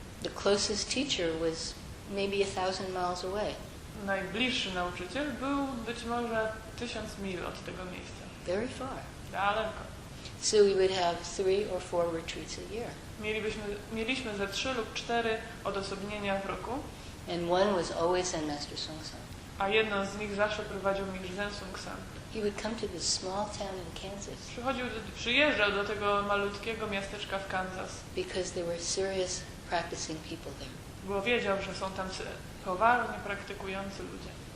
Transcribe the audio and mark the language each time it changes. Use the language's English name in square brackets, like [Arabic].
[English] The closest teacher was maybe 1,000 miles away. [Polish] Najbliższy nauczyciel był być może 1000 mil od tego miejsca. [English] Very far. [Polish] Daleko. [English] So we would have 3 or 4 retreats a year. [Polish] Mieliśmy ze 3 lub 4 odosobnienia w roku, [English] And one was always Zen Master Songsan. [Polish] a jedno z nich zawsze prowadził mistrz Zen Sung San. [English] He would come to this small town in Kansas [Polish] Przyjeżdżał do tego malutkiego miasteczka w Kansas, [English] because there were serious practicing people there. [Polish] bo wiedział, że są tam poważnie praktykujący ludzie.